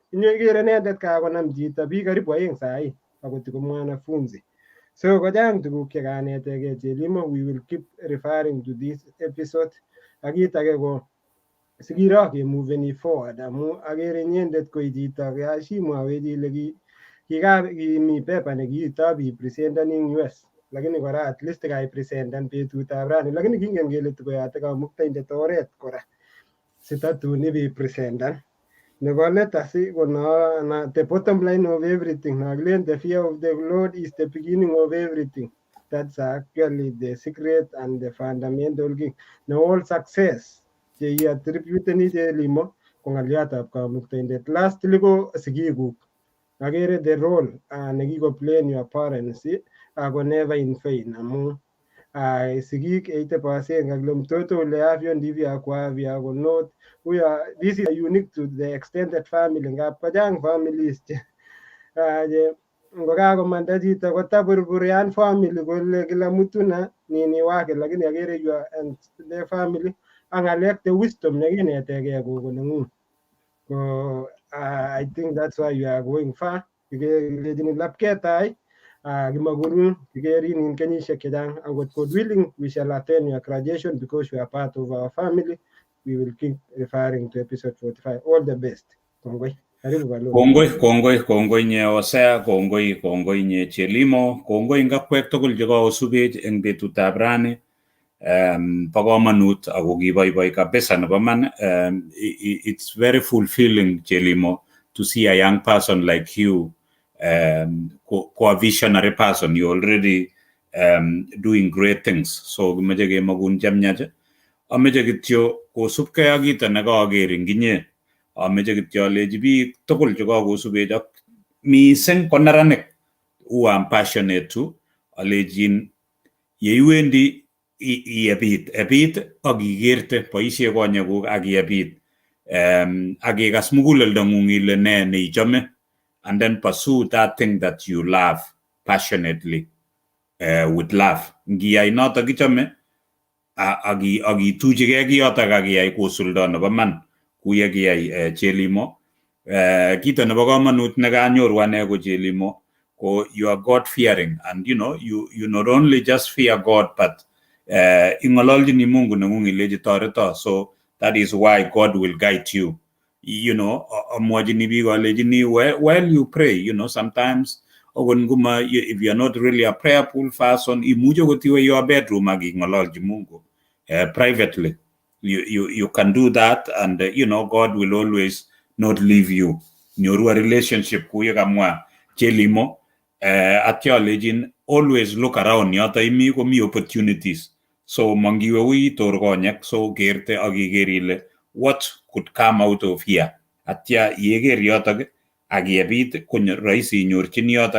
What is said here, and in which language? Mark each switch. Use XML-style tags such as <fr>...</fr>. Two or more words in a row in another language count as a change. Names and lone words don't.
<kln>Ikere inendet kakonam chito biik karibu 2 sai akot ko mwanafunzi. So kochang tuguk chekanetegei Jelimo,</kln> <en>we will keep referring to this episode.</en> <kln>Ak kit age ko sikiro kemoveni forward amu akere inyendet ko chito kashimwawech ile kimi paper nekiito bipresenten eng US lakini kora</kln> <en>at least</en> <kln>kaipresenten betutab rani lakini kingen kele tikoyote kamuktaindet oret kora sitatun ibipresenten. Nebo let asi ko</kln> <en>the bottom line of everything nakilen the fear of the Lord is the beginning of everything. That's actually the secret and the fundamental key na all success attributeni Jelimo</en> <kln>ko ng'aliotab kamuktaindet. Lastly ko sigikuk, akere</kln> <en>the role</en> <kln>nekiko</kln> <en>play your parents</en> <kln>ako</kln> <en>never in vain</en> <kln>amu sigik 80%</kln> <sw>kakile mtoto ule afya ndivyo akwavyo</sw> <kln>ako</kln> <en>not this is unique to the extended family</en> <kln>ngap kochang families ngokakomanda chito kotaburburian family kole</kln> <sw>kila mtu na nini wake,</sw> <kln>lakini akere</kln> <en>you and the family</en> <kln>ak ng'alek</kln> <en>the wisdom</en> <kln>nekinetegei gogo neng'ung.</kln> <en>So I think that's why you are going far</en> <kln>kikejini lapketai kimakurun kikerin in kenyisiek chechang angot</kln> <en>God willing we shall attend your graduation because you are part of our family. We will keep referring to episode 45. All the best.</en> <kln>Kongoi. Karibu Balolo. Kongoi nye Osea, kongoi nye Jelimo, kongoi ngakwek tugul chekakosubech eng betutab rani. Po komonut ako kiboiboi kabisa nebo man.</kln> <en>It's very fulfilling, Jelimo, to see a young person like you, a visionary person. You're already doing great things.</en> <kln>So kimeche kemakun chemyach. Ameche kityo kosubkei ak kito nekaker ing inye. Ameche kityo alechi biik tugul chekakosubech ak mising ko neranik</kln> <en>who I'm passionate to,</en> <kln>alechin yeiwendi iyebit ak ikerte boisie konyekuk ak iyebit ak ikas muguleldong'ung ile ne neichome,</kln> <en>and then pursue that thing that you love passionately, with love.</en> <kln>Ngiyai notok ichome ak ituchigei kiyotok ak iyai kosuldo nebo man kuye kiyai Jelimo. Kito nebo komonut nekanyoru ane ko Jelimo ko</kln> <en>you are God fearing, and you know you not only just fear God but</en> <kln>ingololjini Mungu nengung ilechi toreto.</kln> <en>So that is why God will guide you. You know,</en> <kln>amwachini biik alechini</kln> <en>while you pray, you know, sometimes if you are not really a prayerful person,</en> <kln>imuche kotiwe</kln> <en>your bedroom</en> <kln>ak ingololji Mungu privately.</kln> <en>You can do that, and you know God will always not leave you.</en> <kln>Nyoru</kln> <en>a relationship</en> <kln>kuye kamwa Jelimo. Atya legin</kln> <en>always look around</en> <kln>yoto imi komi opportunities. So mangiwe wi tor konyek, so gerte ak iker ile</kln> <en>what could come out of here.</en> <kln>Atya yeker yotok ak yebit konyo rahisi inyorchini yotok.</kln>